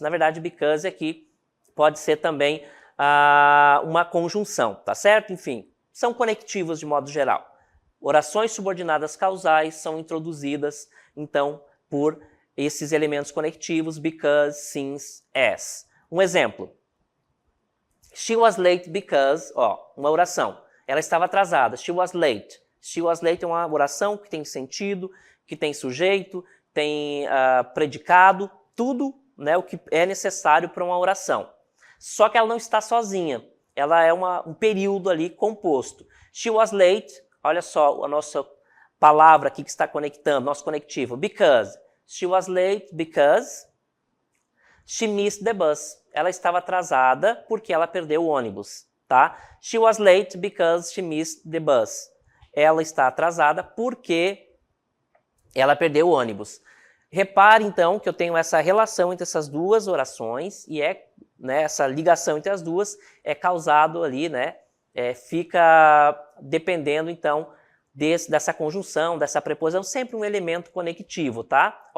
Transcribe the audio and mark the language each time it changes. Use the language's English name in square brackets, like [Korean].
[Portuguese] Na verdade, because aqui pode ser também uma conjunção, tá certo? Enfim, são conectivos de modo geral. Orações subordinadas causais são introduzidas, então, por esses elementos conectivos, because, since, as. Um exemplo. [English] She was late because, [Portuguese] uma oração. Ela estava atrasada. [English] She was late. She was late [Portuguese] é uma oração que tem sentido, que tem sujeito, tem predicado, tudo, né, o que é necessário para uma oração. Só que ela não está sozinha. Ela é um período ali composto. [English] She was late, [Portuguese] olha só a nossa palavra aqui que está conectando, nosso conectivo, because. [English] She was late because she missed the bus. [Portuguese] Ela estava atrasada porque ela perdeu o ônibus, tá? [English] She was late because she missed the bus. [Portuguese] Ela está atrasada porque ela perdeu o ônibus. Repare, então, que eu tenho essa relação entre essas duas orações e essa ligação entre as duas é causado ali, fica dependendo, então, dessa conjunção, dessa preposição, sempre um elemento conectivo, tá?